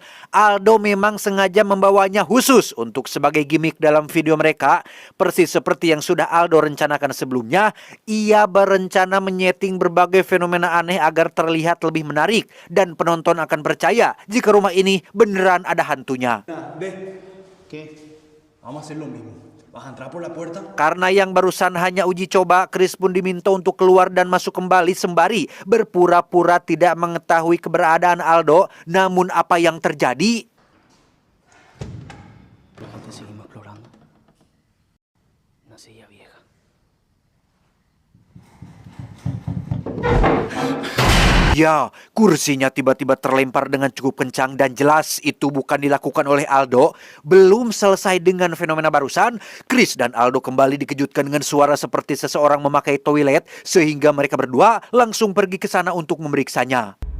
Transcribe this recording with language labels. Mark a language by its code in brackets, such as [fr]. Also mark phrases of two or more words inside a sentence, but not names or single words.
[id] Aldo memang sengaja membawanya khusus untuk sebagai gimmick dalam video mereka. Persis seperti yang sudah Aldo rencanakan sebelumnya, ia berencana menyeting berbagai fenomena aneh agar terlihat lebih menarik. Dan penonton akan percaya jika rumah ini beneran ada hantunya. Nah, [es] ¿qué? Vamos a hacer lo mismo. Vas a entrar por la puerta. [id] Karena yang barusan hanya uji coba, Chris pun diminta untuk keluar dan masuk kembali sembari berpura-pura tidak mengetahui keberadaan Aldo. Namun apa yang terjadi? [es] La gente seguimos explorando. Una silla vieja. [id] Ya, kursinya tiba-tiba terlempar dengan cukup kencang dan jelas itu bukan dilakukan oleh Aldo. Belum selesai dengan fenomena barusan, Chris dan Aldo kembali dikejutkan dengan suara seperti seseorang memakai toilet sehingga mereka berdua langsung pergi ke sana untuk memeriksanya.